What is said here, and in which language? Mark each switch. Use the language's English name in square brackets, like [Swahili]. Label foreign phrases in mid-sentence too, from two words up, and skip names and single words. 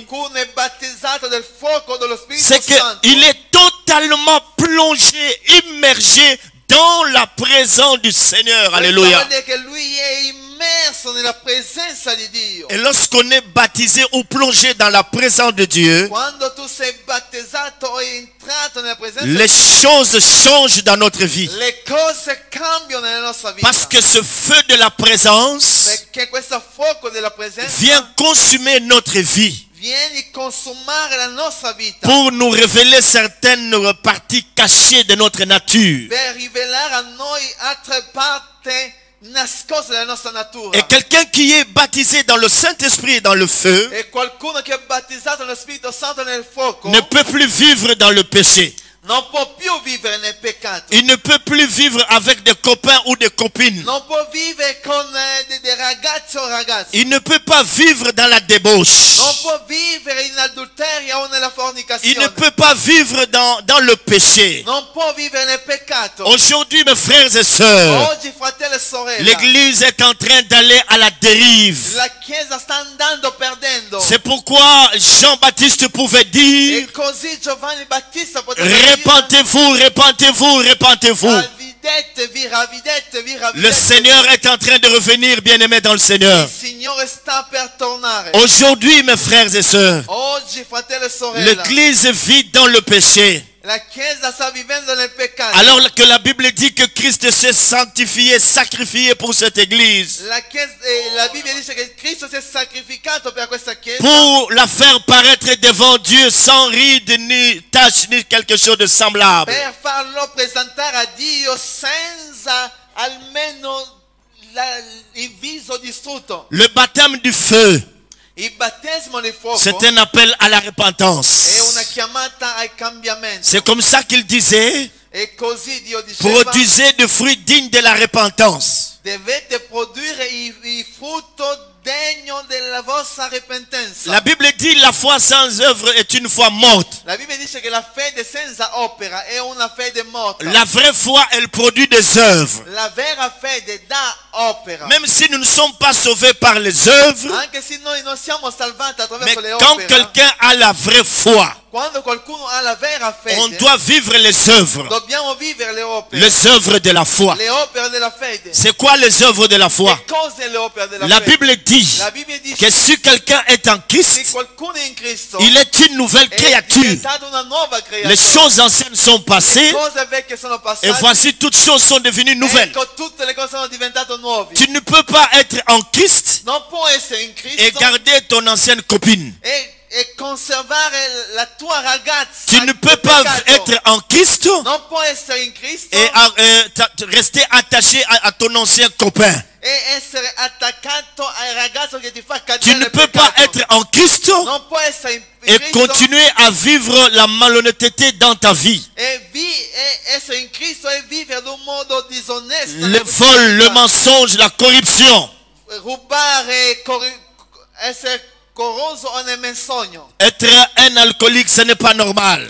[Italian] qualcuno è battezzato del fuoco dello Spirito [French] c'est [Italian] Santo, [French] qu'il est totalement plongé, immergé dans la présence du Seigneur. [Italian] questo [French] Alléluia. [Italian] vuol dire che lui è immerso nella presenza di Dio. [French] Et lorsqu'on est baptisé ou plongé dans la présence de Dieu, [Italian] Quando tu sei battezzato o entrato nella presenza [French] les [Italian] di Dio, [French] choses changent dans notre vie. [Italian] le cose cambiano nella nostra vita. [French] Parce que ce feu de la présence [Italian] Perché questo fuoco della presenza [French] vient consumer notre vie [Italian] viene a consumare la nostra vita [French] pour nous révéler certaines parties cachées de notre nature. [Italian] per rivelare a noi altre parti nascoste della nostra natura. [French] Et quelqu'un qui est baptisé dans le Saint-Esprit et dans le feu [Italian] E qualcuno che è battezzato nello Spirito Santo e nel fuoco [French] ne peut plus vivre dans le péché. [Italian] non può più vivere nel peccato. [French] Il ne peut plus vivre avec des copains ou des copines. [Italian] Non può vivere con dei ragazzi o ragazze. [French] Il ne peut pas vivre dans la débauche. [Italian] Non può vivere in adulterio o nella [French] Il [Italian] fornicazione. [French] ne peut pas vivre dans le péché. [Italian] Non può vivere nel peccato. [French] Aujourd'hui, mes frères et sœurs, [Italian] Oggi, fratelli e sorelle, [French] l'Église est en train d'aller à la dérive. [Italian] la Chiesa sta andando perdendo. [French] C'est pourquoi Jean-Baptiste pouvait dire, [Italian] E così Giovanni Battista poteva dire: [French] répentez-vous, répentez-vous, répentez-vous. [Italian] ravvedetevi, ravvedetevi, [French] Le [Italian] ravvedetevi. [French] Seigneur est en train de revenir, bien-aimés dans le [Italian] Il [French] Seigneur. [Italian] Signore sta per tornare. [French] Aujourd'hui, mes frères et sœurs, [Italian] Oggi, fratelli e sorelle, [French] l'Église vit dans le péché. [Italian] la Chiesa sta vivendo nel peccato. [French] Alors que la Bible dit que Christ s'est sanctifié, sacrifié pour cette Église, [Italian] La Bibbia dice che Cristo si è sacrificato per questa Chiesa [French] pour la faire paraître devant Dieu sans ride, ni tache, ni quelque chose de semblable. [Italian] per farlo presentare a Dio senza almeno il viso distrutto. [French] Le baptême du feu, [Italian] Il battesimo del fuoco [French] c'est un appel à la [Italian] è una [French] repentance. [Italian] chiamata al cambiamento. [French] C'est comme ça qu'il disait, [Italian] E così Dio diceva: [French] produisez des fruits dignes de la repentance. [Italian] dovete produrre il frutto degno della vostra ripentenza. [French] La Bible dit la foi sans œuvre est une foi morte. [Italian] La Bibbia dice che la fede senza opera è una fede morta. [French] La vraie foi, elle produit des œuvres. [Italian] La vera fede dà opera. [French] Même si nous ne sommes pas sauvés par les œuvres, [Italian] Anche se noi non siamo salvati [French] mais [Italian] attraverso le [French] quand [Italian] opere, [French] quelqu'un a la vraie foi, [Italian] quando qualcuno ha la vera fede, [French] on doit vivre les œuvres. [Italian] dobbiamo vivere le opere. [French] Les œuvres de la foi. [Italian] Le opere della fede. [French] C'est quoi les œuvres de la foi? [Italian] Che cos'è le opere della [French] La [Italian] fede? [French] Bible dit [Italian] La Bibbia dice [French] que si quelqu'un est en [Italian] se [French] Christ, [Italian] qualcuno è in Cristo [French] il est une nouvelle [Italian] è [French] créature. [Italian] diventato una nuova creatura. [French] Les choses anciennes sont [Italian] Le [French] passées [Italian] cose vecchie sono [French] et [Italian] passate. [French] voici toutes choses sont devenues nouvelles. [Italian] Ecco, tutte le cose sono diventate nuove. [French] Tu ne peux pas être en Christ [Italian] Non può essere in Cristo [French] et garder ton ancienne copine. [Italian] e conservare la tua ragazza. [French] Tu ne peux [Italian] nel [French] pas [Italian] peccato. [French] être en Christ [Italian] Non può essere in Cristo [French] et rester attaché à ton ancien copain. [Italian] e essere attaccato al ragazzo che ti fa [French] Tu [Italian] cadere [French] ne [Italian] nel [French] peux pas [Italian] peccato. [French] être en Christ [Italian] Non può essere in [French] et [Italian] Cristo [French] continuer à vivre la malhonnêteté dans ta vie. [Italian] e essere in Cristo e vivere in un modo disonesto. [French] Le [Italian] nella tua [French] vol, le [Italian] vita. [French] mensonge, la corruption. [Italian] Rubare, essere corroso o nel menzogno. [French] Être un alcoolique, ce n'est pas normal.